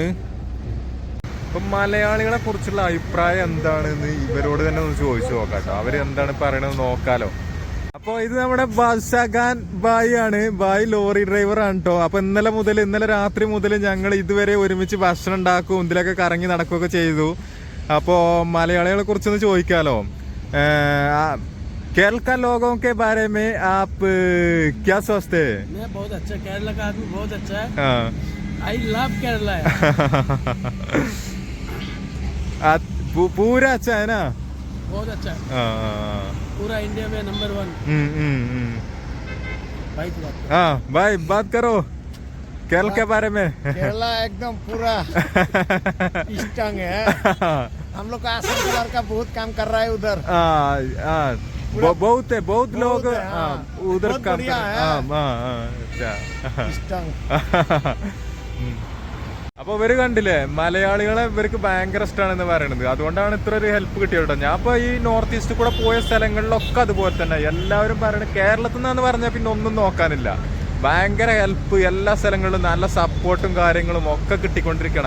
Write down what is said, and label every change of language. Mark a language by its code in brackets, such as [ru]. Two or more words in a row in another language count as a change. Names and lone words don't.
[ml] അപ്പൊ മലയാളികളെ കുറിച്ചുള്ള അഭിപ്രായം എന്താണെന്ന് ഇവരോട് തന്നെ ഒന്ന് ചോദിച്ചു നോക്കാട്ടോ. അവര് എന്താണ് പറയണത് നോക്കാലോ. അപ്പൊ ഇത് നമ്മുടെ ബാദ്ഷാഖാൻ ബായി ആണ്. ബായി ലോറി ഡ്രൈവർ ആണ് കേട്ടോ. അപ്പൊ ഇന്നലെ രാത്രി മുതൽ ഞങ്ങൾ ഇതുവരെ ഒരുമിച്ച് ഭക്ഷണം ഉണ്ടാക്കും, ഇതിലൊക്കെ കറങ്ങി നടക്കുകയൊക്കെ ചെയ്തു. അപ്പോ മലയാളികളെ കുറിച്ചൊന്ന് ചോദിക്കാലോ. [hi] केरल का लोगों के बारे में आप क्या सोचते हैं? मैं बहुत अच्छा, केरला का आदमी बहुत अच्छा है. हाँ. [en] I love Kerala. [hi] पूरा अच्छा है ना? बहुत अच्छा है. पूरा इंडिया में नंबर 1. भाई की बात हाँ भाई बात करो केरल के बारे में केरला एकदम पूरा स्ट्रांग है। हम लोग का आसम कलर का बहुत काम कर रहा है उधर। बहुत है बहुत लोग है, हाँ। उधर बहुत काम बढ़िया कर है। अच्छा स्ट्रांग [ml] അപ്പൊ ഇവര് കണ്ടില്ലേ മലയാളികളെ ഇവർക്ക് ഭയങ്കര ഇഷ്ടമാണെന്ന് പറയണത്. അതുകൊണ്ടാണ് ഇത്ര ഒരു ഹെൽപ്പ് കിട്ടിയത് കേട്ടോ. ഞാൻ ഇപ്പൊ ഈ നോർത്ത് ഈസ്റ്റ് കൂടെ പോയ സ്ഥലങ്ങളിലൊക്കെ അതുപോലെ തന്നെ എല്ലാവരും പറയണത് കേരളത്തിൽ നിന്നാന്ന് പറഞ്ഞാൽ പിന്നെ ഒന്നും നോക്കാനില്ല. ഭയങ്കര ഹെൽപ്പ് എല്ലാ സ്ഥലങ്ങളിലും നല്ല സപ്പോർട്ടും കാര്യങ്ങളും ഒക്കെ കിട്ടിക്കൊണ്ടിരിക്കുകയാണ്.